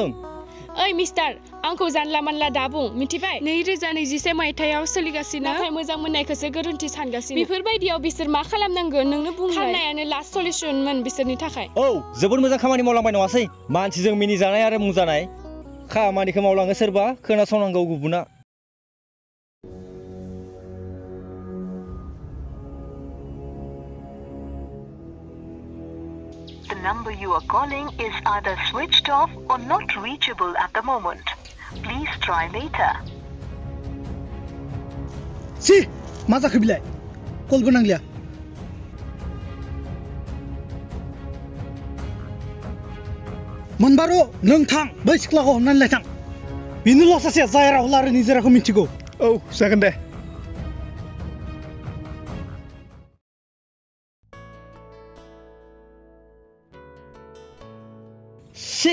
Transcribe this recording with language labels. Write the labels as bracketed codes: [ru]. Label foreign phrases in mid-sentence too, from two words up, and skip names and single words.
[brx] ओइ मिस्टार आंखौ जानला मानला दाबुं मिथिबाय 2021 मायथाइयाव सोलिगासिनो नाथाय मोजां मोननायखौसो गोरोन्थि सानगासिनो बेफोरबायदियाव बिसोर मा खालामनांगोन नोंनो बुंलाय खारनायानो [en] last solutionमोन [brx] बिसोरनि थाखाय औ जोबोद मोजां खामानि मावलांबाय नङासै मानसिजों मिनिजानाय आरो मुंजानाय खामानिखौ मावलाङो सोरबा खोनासंनांगौ गुबुना [en] The number you are calling is either switched off or not reachable at the moment. Please try later. Si, [brx] मा जाखो बिलाय कलबो नांलिया मोनबारो नों थां बै सिख्लाखौ हमनानै लाय थां बेनोल' सासे जाय राहुल आरो निजोराखौ मिथिगौ औ जागोन दे सि